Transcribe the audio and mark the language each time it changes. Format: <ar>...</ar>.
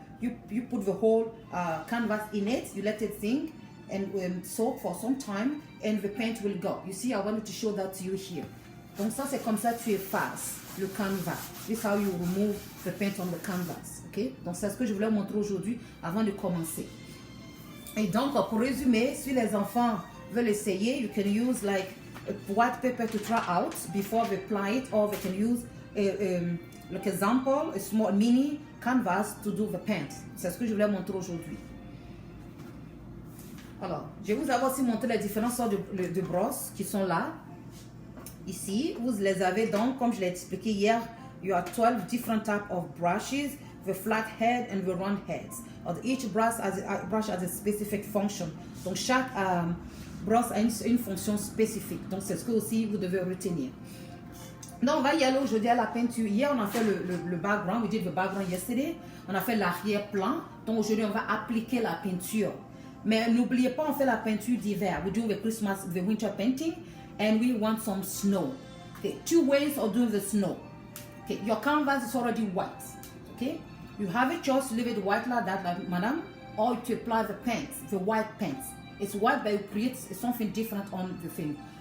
<en>You put the whole canvas in it, you let it sink and soak for some time and the paint will go. You see, I wanted to show that to you here.</en> <fr>Donc ça, c'est comme ça tu effaces le canvas.</fr> <en>This is how you remove the paint on the canvas. Okay?</en> <fr>Donc c'est ce que je voulais montrer aujourd'hui avant de commencer. Et donc, pour résumer, si les enfants veulent essayer,</fr> <en>you can use like a white paper to try out before they apply it, or they can use like example, a small mini canvas to do the paint.</en> <fr>C'est ce que je voulais montrer aujourd'hui. Alors, je vais vous avoir aussi montré les différentes sortes de brosses qui sont là. Ici, vous les avez donc, comme je l'ai expliqué hier,</fr> <en>you have 12 different types of brushes, the flat head and the round heads. Each brush has a specific function.</en> <fr>Donc, chaque brosse a une fonction spécifique. Donc, c'est ce que aussi vous devez retenir. Donc, on va y aller aujourd'hui à la peinture. Hier, on a fait le background.</fr> <en>We did the background yesterday.</en> <fr>On a fait l'arrière-plan. Donc, aujourd'hui, on va appliquer la peinture. Mais n'oubliez pas, on fait la peinture d'hiver.</fr> <en>We do the Christmas, the winter painting. And we want some snow. Okay, 2 ways of doing the snow. Okay, your canvas is already white. Okay, you have a choice to leave it white like that, like madam, or to apply the paint, the white paint. It's white, but it creates something different on the thing.</en>